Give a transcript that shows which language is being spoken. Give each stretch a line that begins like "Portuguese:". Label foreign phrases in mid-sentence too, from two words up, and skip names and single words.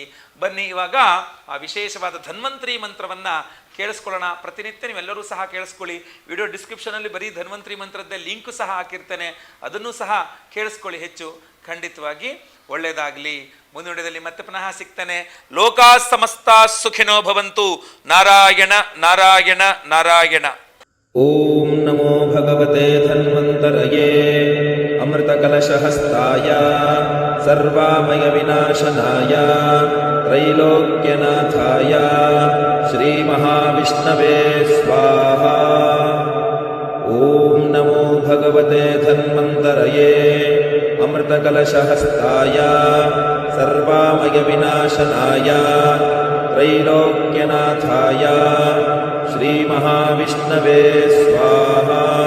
Kannada: ಬನ್ನಿ ಇವಾಗ ಆ ವಿಶೇಷವಾದ ಧನ್ವಂತರಿ ಮಂತ್ರವನ್ನು ಕೇಳಿಸ್ಕೊಳ್ಳೋಣ. ಪ್ರತಿನಿತ್ಯ ನೀವೆಲ್ಲರೂ ಸಹ ಕೇಳಿಸ್ಕೊಳ್ಳಿ. ವಿಡಿಯೋ ಡಿಸ್ಕ್ರಿಪ್ಷನಲ್ಲಿ ಬರೀ ಧನ್ವಂತರಿ ಮಂತ್ರದ್ದೇ ಲಿಂಕು ಸಹ ಹಾಕಿರ್ತೇನೆ, ಅದನ್ನು ಸಹ ಕೇಳಿಸ್ಕೊಳ್ಳಿ. ಹೆಚ್ಚು ಖಂಡಿತವಾಗಿ ಒಳ್ಳೆಯದಾಗಲಿ. ಮುಂದಿನ ವಿಡಿಯೋದಲ್ಲಿ ಮತ್ತೆ ಪುನಃ ಸಿಗ್ತೇನೆ.
Sanskrit: ಲೋಕಾ ಸಮಸ್ತ ಸುಖಿನೋ ಭವಂತು. ನಾರಾಯಣ ನಾರಾಯಣ ನಾರಾಯಣ. ಓಂ ನಮೋ ಭಗವತೆ ಧನ್ವಂತರಯೇ ಅಮೃತ ಕಲಶಹಸ್ತಾಯ ಸರ್ವಾಮಯ ವಿನಾಶನಾಯ ತ್ರೈಲೋಕ್ಯನಾಥಾಯ ಶ್ರೀ ಮಹಾವಿಷ್ಣವೇ ಸ್ವಾಹಾ. ಓಂ ನಮೋ ಭಗವತೆ ಧನ್ವಂತರಯೇ ಅಮೃತ ಕಲಶಹಸ್ತಾಯ ಸರ್ವಾಮಯ ವಿನಾಶನಾಯ ತ್ರೈಲೋಕ್ಯನಾಥಾಯ ಶ್ರೀ ಮಹಾವಿಷ್ಣವೇ ಸ್ವಾಹಾ.